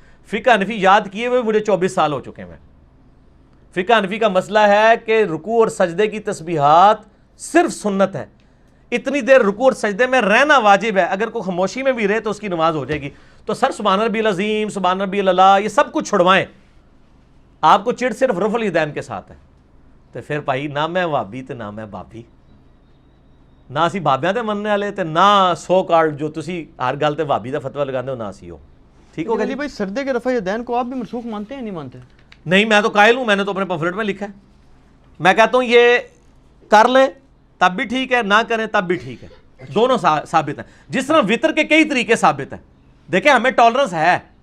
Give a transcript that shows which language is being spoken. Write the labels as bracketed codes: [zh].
[ur] فقہ حنفی یاد کیے ہوئے مجھے 24 سال ہو چکے ہیں. فقہ حنفی کا مسئلہ ہے کہ رکوع اور سجدے کی تسبیحات صرف سنت ہے. اتنی دیر رکوع اور سجدے میں رہنا واجب ہے. اگر کوئی خاموشی میں بھی رہے تو اس کی نماز ہو جائے گی. تو سر [ar] سبحان ربی العظیم، سبحان ربی الاعلیٰ [ur] یہ سب کچھ چھڑوائیں. آپ کو چڑ صرف رفع الیدین کے ساتھ ہے. [pa] تو پھر بھائی نہ میں وابی تے نہ میں بابی، نہ اسی بابیاں تے مننے والے تے نہ سو کارڈ جو تسی ہر گل تے وابی دا فتوی لگاندے ہو نہ اسی ہو. [ur] ٹھیک ہو گیا علی بھائی سردے کے رفع الیدین کو آپ بھی منسوخ مانتے ہیں نہیں مانتے؟ نہیں میں تو قائل ہوں، میں نے تو اپنے پمفلٹ میں لکھا ہے. میں کہتا ہوں یہ کر لیں تب بھی ٹھیک ہے، نہ کریں تب بھی ٹھیک ہے، دونوں ثابت ہیں. جس طرح وطر کے کئی طریقے ثابت ہیں. دیکھیں ہمیں ٹالرنس ہے.